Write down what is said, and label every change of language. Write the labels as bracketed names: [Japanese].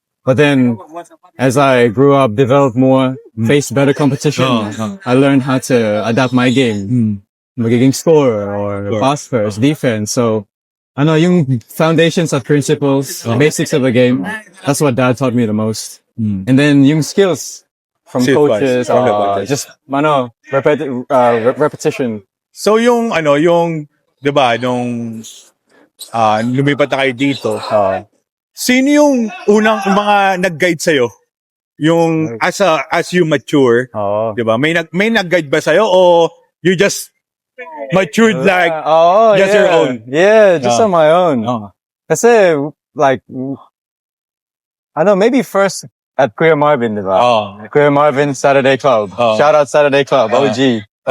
[English] But then, as I grew up, developed more, faced better competition, I learned how to adapt my game. Magiging scorer or pass first, defense. So, yung foundations of principles, basics of the game, that's what Dad taught me the most. And then yung skills from coaches, just repetition. [Filipino] So yung 'di ba, nung lumipat na kayo dito, sino yung unang mga nag-guide sa'yo? [English] Yung as you mature, 'di ba? [Filipino] May nag-guide ba sa'yo o [English] you just matured like just your own? Yeah, just on my own. [Filipino] Kasi like maybe first at Kuya Marvin, diba? [English] Kuya Marvin Saturday Club. Shout out Saturday Club, OG.